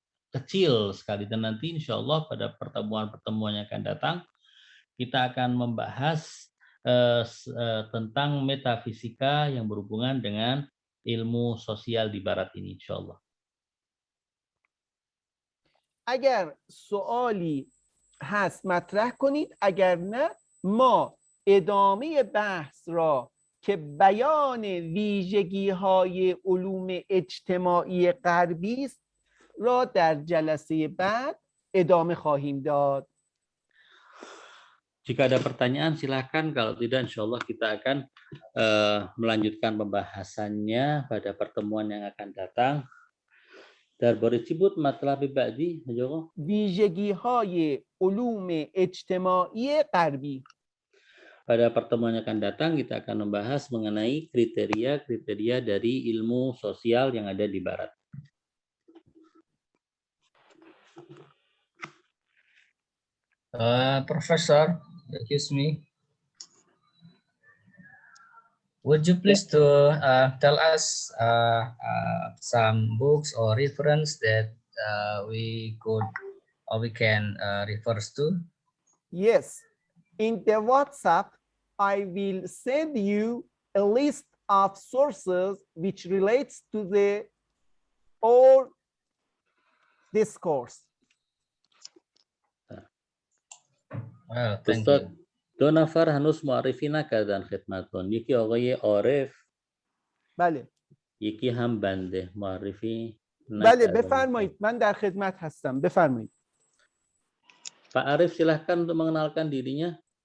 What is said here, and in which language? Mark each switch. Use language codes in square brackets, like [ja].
[id] kecil sekali, dan nanti insya Allah pada pertemuan-pertemuan yang akan datang kita akan membahas tentang metafisika yang berhubungan dengan ilmu sosial di Barat ini, insya Allah. [fa] اگر سوالی هست مطرح کنید، اگر نه ما ادامه بحث را که بیان ویژگی های علوم اجتماعی غربی است را در جلسه بعد ادامه خواهیم داد. [id] Jika ada pertanyaan silakan, kalau tidak insya Allah kita akan melanjutkan pembahasannya pada pertemuan yang akan datang. [fa] درباره چی بود مطلب بعدی آقا؟ ویژگی های علوم اجتماعی غربی. [id] Pada pertemuan yang akan datang kita akan membahas mengenai kriteria-kriteria dari ilmu sosial yang ada di Barat. [en] Professor, excuse me. Would you please to tell us some books or reference that we can refer to? Yes, in the WhatsApp, I will send you a list of sources which relates to the all discourse. Well, thank you. [fa] دو نفر هنوز معرفی نکردن خدمتتون، یکی آقای عارف، بله، یکی هم بنده معرفی بله نکردن. بفرمایید، من در خدمت هستم، بفرمایید. [id] Pak Arif silahkan untuk mengenalkan dirinya.